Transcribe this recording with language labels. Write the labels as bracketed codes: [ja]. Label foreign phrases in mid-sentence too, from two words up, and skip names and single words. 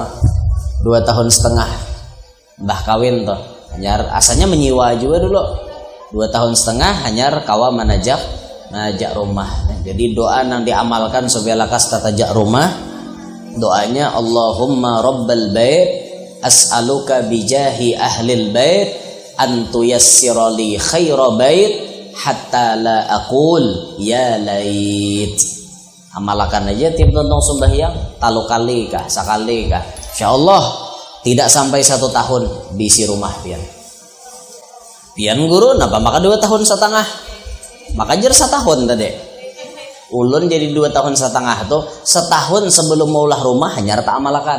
[bjn] 2,5 tahun mbah kawin toh. Hanyar asalnya menyiwa juga dulu. 2,5 tahun hanyar kawa najak rumah. Jadi doa yang diamalkan supaya lakas tatajak rumah. Doanya [ar] اللهم رب البيت أسألك بجاه أهل البيت أن تيسر لي خير بيت حتى لا أقول يا ليت. [bjn] Amalkan aja tiap tontong sembahyang talu kali kah, sakali kah, insyaallah tidak sampai 1 tahun bisi rumah pian. Pian guru napa maka 2 tahun setengah, maka jer 1 tahun tadi. Ulun jadi 2 tahun setengah tuh, setahun sebelum maulah rumah hanya tak amalkan.